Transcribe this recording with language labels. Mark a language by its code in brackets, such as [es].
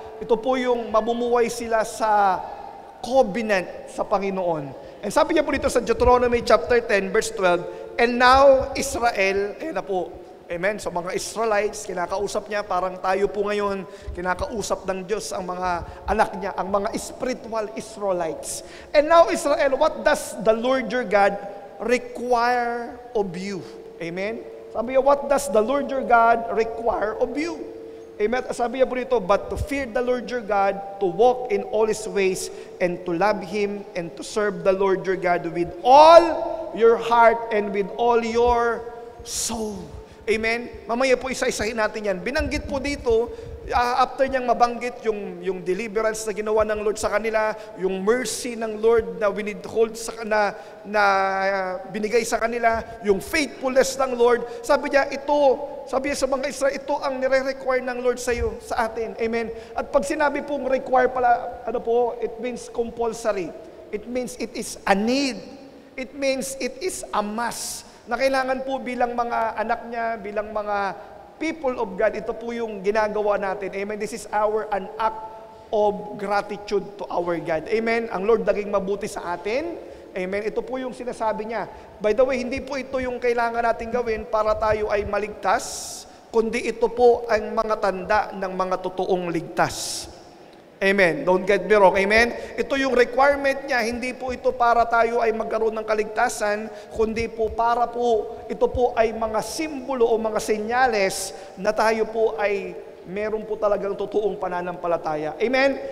[tl] Ito po yung mamumuhay sila sa covenant sa Panginoon. And sabi niya po dito sa Deuteronomy chapter 10 verse 12, [en] and now Israel, [tl] ayan na po, Amen? So mga Israelites, kinakausap niya, parang tayo po ngayon, kinakausap ng Diyos ang mga anak niya, ang mga spiritual Israelites. [en] And now Israel, what does the Lord your God require of you? Amen? [tl] Sabi niya, [en] what does the Lord your God require of you? Amen? [tl] Sabi niya po dito, [en] but to fear the Lord your God, to walk in all His ways, and to love Him, and to serve the Lord your God with all your heart and with all your soul. [tl] Amen? Mamaya po isa-isahin natin yan. Binanggit po dito, after niyang mabanggit yung deliverance na ginawa ng Lord sa kanila, yung mercy ng Lord na winithhold na binigay sa kanila, yung faithfulness ng Lord, sabi niya sa mga Israel, ito ang nire-require ng Lord sa iyo, sa atin. Amen? At pag sinabi pong require pala, [en] it means compulsory. It means it is a need. It means it is a must. [tl] Na kailangan po bilang mga anak niya, bilang mga people of God, ito po yung ginagawa natin. Amen. [en] This is an act of gratitude to our God. [tl] Amen. Ang Lord naging mabuti sa atin. Amen. Ito po yung sinasabi niya. [en] By the way, [tl] hindi po ito yung kailangan natin gawin para tayo ay maligtas, kundi ito po ang mga tanda ng mga totoong ligtas. Amen. [en] Don't get me wrong. [tl] Amen. Ito yung requirement niya. Hindi po ito para tayo ay magkaroon ng kaligtasan, kundi po para po, ito po ay mga simbolo o mga senyales na tayo po ay meron po talagang totoong pananampalataya. Amen.